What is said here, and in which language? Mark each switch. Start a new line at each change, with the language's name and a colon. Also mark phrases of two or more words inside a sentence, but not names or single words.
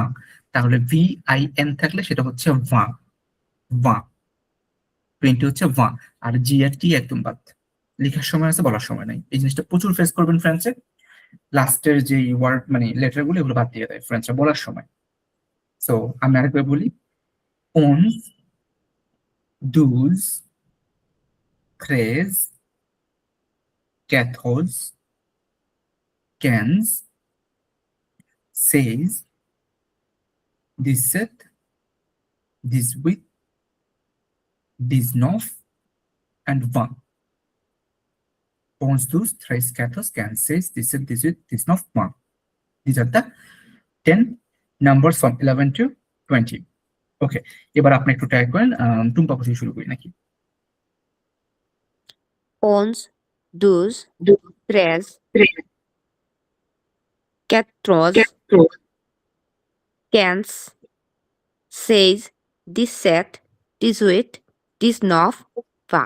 Bangla: তাহলে ভি আই এন থাকলে সেটা হচ্ছে ভা, ভা। 20 হচ্ছে ভা। আর জি আর টি একদম বাদ, লেখার সময় আছে, বলার সময় নাই। এই জিনিসটা প্রচুর ফেস করবেন ফ্রেঞ্চে, লাস্টের যে ওয়ার্ড মানে লেটার গুলো, এগুলো বাদ দিয়ে দেয় ফ্রেঞ্চরা বলার সময়। সো আমি আরেকবার বলি,
French: ons, douze, treize, quatorze, quinze, seize, 17, 18, 19 and 20. 11, 12, 13, 14, 15, 16, 17, 18, 19, 20.
English: These are the 10 numbers from 11 to 20.
Bangla: ওকে, এবার আপনি একটু ট্রাই করেন। টুম্পা বসে শুরু করি নাকি?
French: 11, 12, 13, 14, 15, 16, 17, 18, 19, 20.